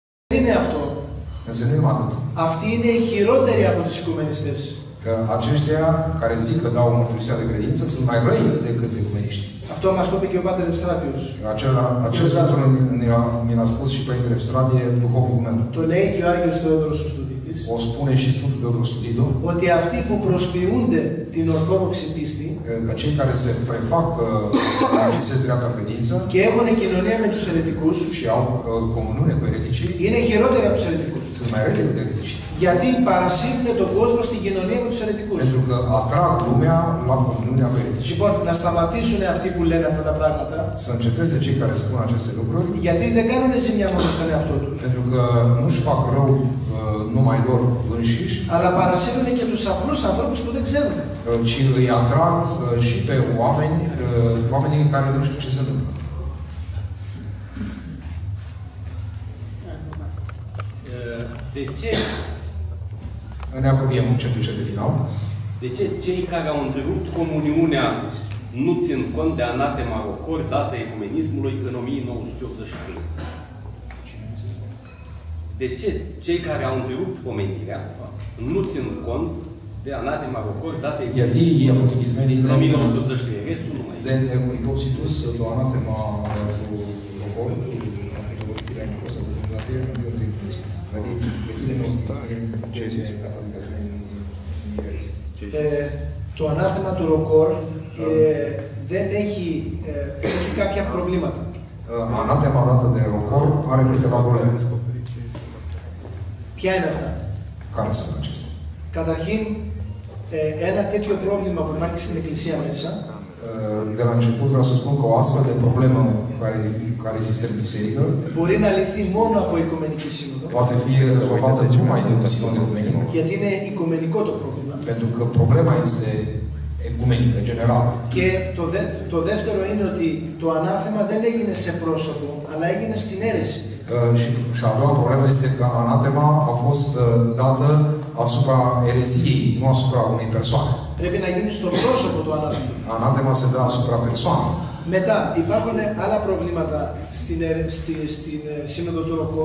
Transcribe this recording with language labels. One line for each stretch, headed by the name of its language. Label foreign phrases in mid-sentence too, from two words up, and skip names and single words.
Greek: είναι αυτό.
Romanian: Însă nu e atât.
Greek: Αυτοί είναι οι χειρότεροι από τους οικουμενιστές.
Romanian: Că aceștia care zic că dau mărturisirea de credință sunt mai răi decât ecumeniștii.
Greek: Αυτό μας το είπε και ο Πάτερ Ευστράτιος.
Romanian: Acest lucru mi l-a spus și Părintele Evstradie, duhovnicul meu.
Greek: Το λέει και ο Άγιος Θεόδωρος ο Στουδίτης.
Romanian: O spune și Sfântul Teodor Studitul.
Greek: Ότι αυτοί που προσποιούνται την ορθόδοξη πίστη
Romanian: că cei care se prefac că exercită dreapta credință
Greek: και έχουν κοινωνία με τους ερετικούς
Romanian: și au comuniune cu ereticii
Greek: είναι χειρότεροι από τους ερετικούς.
Romanian: Sunt mai rele decât ereticii.
Greek: Γιατί παρασύρουν τον κόσμο στην κοινωνία με τους ερετικούς.
Romanian: Pentru că atrag lumea la comuniunea cu ereticii.
Greek: Λοιπόν, να σταματήσουν αυτοί που λένε αυτά τα πράγματα.
Romanian: Să înceteze cei care spun aceste lucruri.
Greek: Γιατί δεν κάνουν ζημιά μόνο στον εαυτό τους.
Romanian: Pentru că nu-și fac rău numai lor înșiși.
Greek: Αλλά παρασύρουν και τους απλούς ανθρώπους που δεν ξέρουν.
Romanian: Ci îi atrag și pe oamenii care nu știu ce se întâmplă. De ce? Ne apropiem încet de final. De ce cei care au întrerupt comuniunea nu țin cont de anatema rocor dată ecumenismului în 1983? De ce cei care au întrerupt pomenirea nu țin cont de anatema rocor dată ecumenismului în 1983? Restul nu mai e.
Greek: Δεν έχουν υπόψη τους το ανάθεμα του ροκόρ, το βοηθήρια είναι πώς θα το δηλαδή, δηλαδή είναι και καταδικασμένοι η αίρεση. Το ανάθεμα του ροκόρ δεν έχει κάποια προβλήματα.
Romanian: Ανάθεμα dată de rocor are câteva probleme.
Greek: Ποια είναι αυτά?
Romanian: Care sunt acestea?
Greek: Καταρχήν, ένα τέτοιο πρόβλημα που υπάρχει στην Εκκλησία μέσα
Romanian: de la început vreau să spun că o astfel de problemă care există în biserică
Greek: μπορεί να λυθεί μόνο από Οικουμενική Σύνοδο.
Romanian: Poate fi rezolvată numai de un sinod ecumenic.
Greek: Γιατί είναι οικουμενικό το πρόβλημα.
Romanian: Pentru că problema este ecumenică, generală.
Greek: Και το δεύτερο είναι ότι το ανάθεμα δεν έγινε σε πρόσωπο, αλλά έγινε στην αίρεση.
Romanian: Și a doua problemă este că anatema a fost dată asupra ereziei, nu asupra unei persoane.
Greek: Πρέπει να γίνει στο πρόσωπο του ανάθεμα.
Romanian: Anatema se dă asupra persoanei.
Greek: Μετά υπάρχουν άλλα προβλήματα στην Σύνοδο του Ροκόρ.